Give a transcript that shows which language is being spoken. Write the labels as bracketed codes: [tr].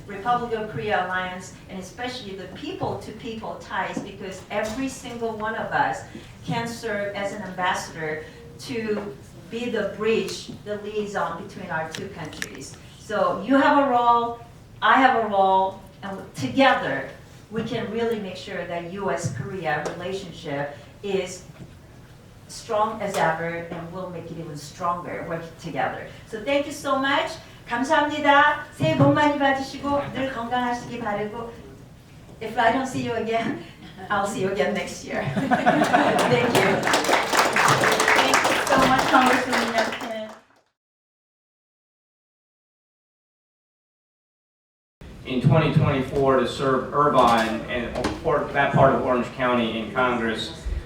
[en] Republic of Korea alliance, and especially the people-to-people ties, because every single one of us can serve as an ambassador to be the bridge, the liaison between our 2 countries. So you have a role, I have a role, and together we can really make sure that U.S.-Korea relationship is strong as ever, and we'll make it even stronger working together. So thank you so much. [ko] 감사합니다. 새해 복 많이 받으시고 늘 건강하시기 바라고. [en] If I don't see you again, I'll see you again next year. Thank you. Thank you so much, Congresswoman Yeltsin. In 2024 to serve Irvine and that part of Orange County in Congress.